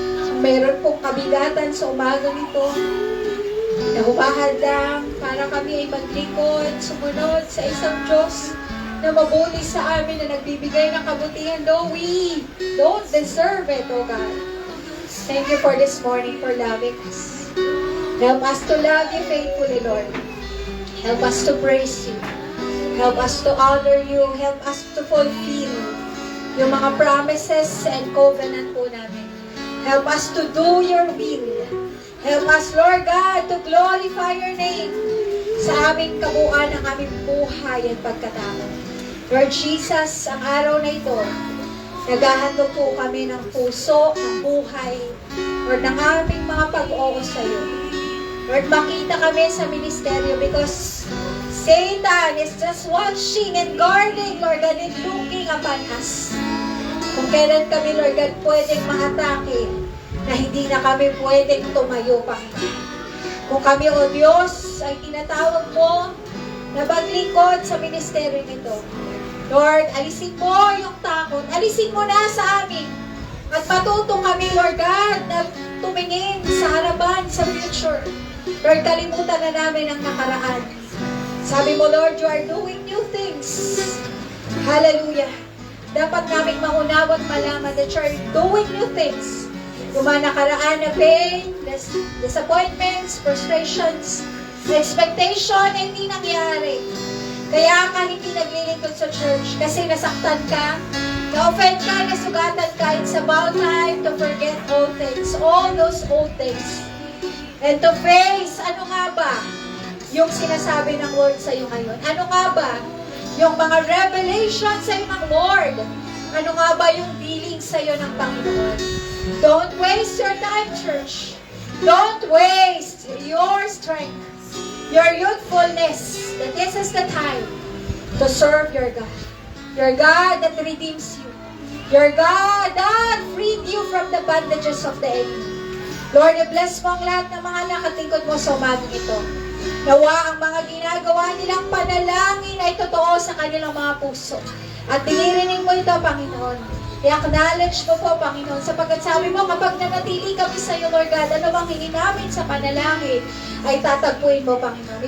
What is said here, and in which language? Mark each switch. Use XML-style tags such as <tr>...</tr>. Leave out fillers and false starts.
<tl>Kung mayroon pong kabigatan sa umagang ito, na humahadlang para kami ay maglingkod, sumunod sa isang Diyos na mabuti sa amin, na nagbibigay ng kabutihan,</tl> <en>though we don't deserve it, O God. Thank you for this morning, for loving us. Help us to love you faithfully, Lord. Help us to praise you. Help us to honor you. Help us to fulfill yung mga promises and covenant</en> <tl>po namin.</tl> <en>Help us to do your will. Help us, Lord God, to glorify your name</en> <tl>sa aming kabuuan ng aming buhay at pagkatao. Lord Jesus, ang araw na ito, naghahandog po kami ng puso, ng buhay, Lord, ng aming mga pag-oo sa iyo.</tl> <en>Lord,</en> <tl>makita kami sa ministeryo</tl> <en>because Satan is just watching and guarding, Lord God, and looking upon us.</en> <tl>Kung kailan kami, Lord God, pwedeng maatake, na hindi na kami pwedeng tumayo, Panginoon. Kung kami, O Diyos, ay tinatawag mo na maglingkod sa ministeryo nito, Lord, alisin mo yung takot, alisin mo na sa amin, at matuto kami, Lord God, na tumingin sa harapan, sa future. Lord, kalimutan na namin ang nakaraan. Sabi mo,</tl> <en>Lord, you are doing new things. Hallelujah.</en> <tl>Dapat naming maunawa at malaman</tl> <en>that you are doing new things.</en> <tl>Yung mga nakaraan na pain, disappointments, frustrations, expectation, na hindi nangyari. Kaya ka hindi naglilingkod sa church kasi nasaktan ka, na-offend ka, nasugatan ka.</tl> <en>It's about time to forget all things, all those old things. And to face,</en> <tl>ano nga ba yung sinasabi ng Lord sa iyo ngayon? Ano nga ba yung mga revelation sa iyo ng Lord? Ano nga ba yung dealing sa iyo ng Panginoon?</tl> <en>Don't waste your time, church. Don't waste your strength, your youthfulness. That this is the time to serve your God. Your God that redeems you. Your God that freed you from the bondages of the enemy.</en> <tl>Lord, bless mo ang lahat ng mga nakatingkod mo sa umagang ito. Nawa ang mga ginagawa nilang panalangin ay totoo sa kanilang mga puso. At dinirinig mo ito, Panginoon. I-acknowledge mo po, Panginoon, sapagkat sabi mo, kapag nanatili kami sa iyo, Lord God, ano bang hingin namin sa panalangin, ay tatagpuin mo, Panginoon.</tl>